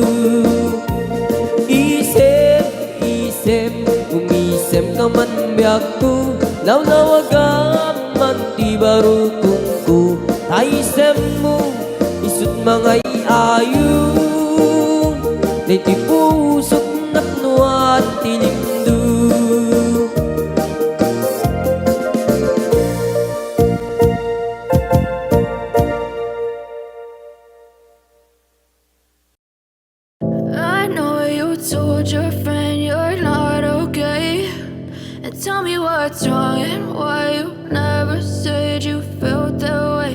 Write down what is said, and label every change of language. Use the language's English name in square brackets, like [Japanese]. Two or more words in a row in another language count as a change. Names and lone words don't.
[Iloko] Isem, isem, umisem ka man biyak ko, lawlawagaman ti barukong ko, taisem mo, isut mga iayo, day ti pusok napnuan ti lindo. [English] I know you told your friend you're not okay, and tell me what's wrong and why you never said you felt that way.